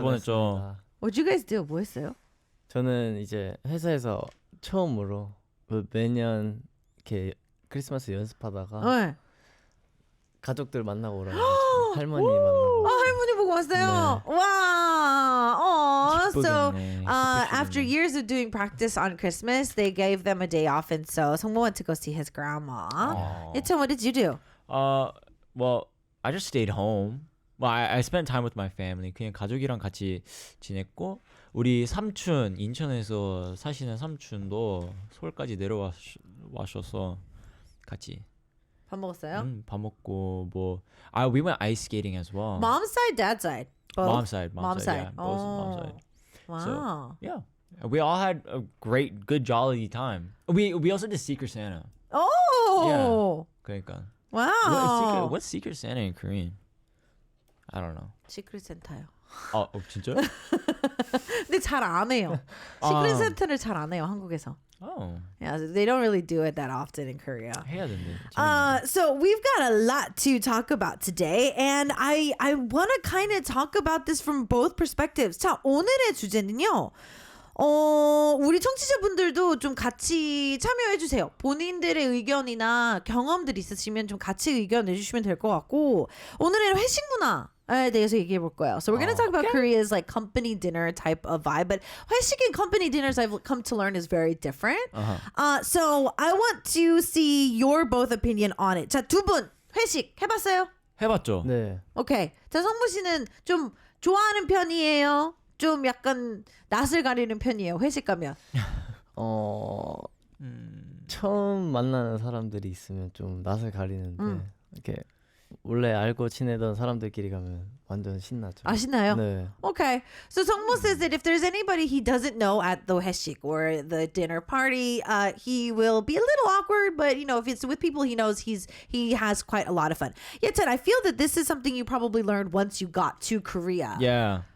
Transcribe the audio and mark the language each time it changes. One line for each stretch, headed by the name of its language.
Korean: 보냈죠.
English: What you guys do?
Korean: 뭐 했어요? 저는 이제 회사에서 처음으로 매년 이렇게 크리스마스 연습하다가 네. 가족들 만나고 오라고 할머니 만나고. 할머니 보고 왔어요. 네. 와. So, 기쁘겠네.
English: after years of doing practice on Christmas, they gave them a day off, and so 성모 went to go see his grandma. Ye찬, what did you do? Well, I just stayed home. Well, I spent time with my family.
Korean: 그냥 가족이랑 같이 지냈고, 우리 삼촌, 인천에서 사시는 삼촌도 서울까지 내려와셔서 같이 밥 먹었어요? 밥 먹고 뭐
English: we went ice skating as well. Mom's side, dad's side? Both? Mom side. side. Yeah, both mom side. Wow. So, yeah. We all had a good jolly time. We also did Secret Santa. Oh.
Korean: 그러니까.
English: Wow. What's Secret Santa in Korean? I don't know.
Korean: 시크릿 센터요. 진짜? 근데 잘 안 해요. 시크릿 센터를 잘 안 해요, 한국에서.
English: Yeah, they don't really do it that often in Korea.
Korean: 해야 된대.
English: So we've got a lot to talk about today, and I want to kind of talk about this from both perspectives.
Korean: 자, 오늘의 주제는요. 우리 청취자분들도 좀 같이 참여해주세요. 본인들의 의견이나 경험들 있으시면 좀 같이 의견 내주시면 될 것 같고, 오늘은 회식 문화에 대해서 얘기해 볼 거예요.
English: So we're going to talk about Korea's like company dinner type of vibe, but 회식 and company dinners I've come to learn is very different. So I want to see your both opinion on it.
Korean: 자, 두 분 회식 해봤어요? 해봤죠. 네. 오케이. 자, 성무 씨는 좀 좋아하는 편이에요? 좀 약간 낯을 가리는 편이에요. 회식 가면. 처음 만나는 사람들이 있으면 좀 낯을 가리는데 이렇게 원래 알고 지내던 사람들끼리 가면 완전 신나죠. 아, 신나요? 네.
English: Okay. So 성모 says that if there's anybody he doesn't know at the 회식 or the dinner party, he will be a little awkward, but you know, if it's with people he knows, he has quite a lot of fun. Yetan, I feel that this is something you probably learned once you got to Korea. Yeah.